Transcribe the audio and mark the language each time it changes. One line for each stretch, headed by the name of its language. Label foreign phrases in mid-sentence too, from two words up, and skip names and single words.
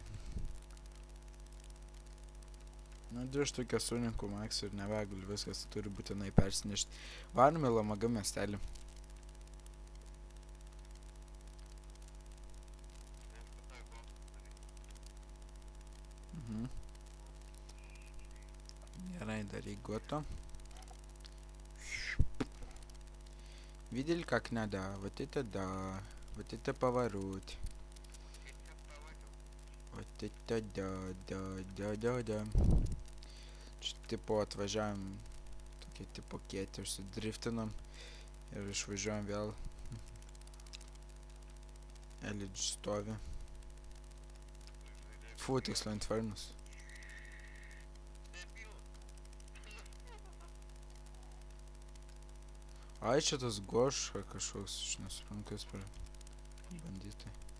Lithuanian: Nu, 2 štukės suninku maks ir nevegul, viskas turi būtinai persinešti. Varom į Lamaga miestelį. Gerai, daryk goto.
Russian: Видели, как надо? Вот это да. Вот это поворот. Вот это да.
Lithuanian: Čia tipo atvažiavam, tokie tipo kieti, užsidriftinam ir išvažiuojam vėl. Elidž stovi. Fu, tiksliau Infernus. Ai, čia tas Goša kažkoks, aš nesuprantu, kas per banditai.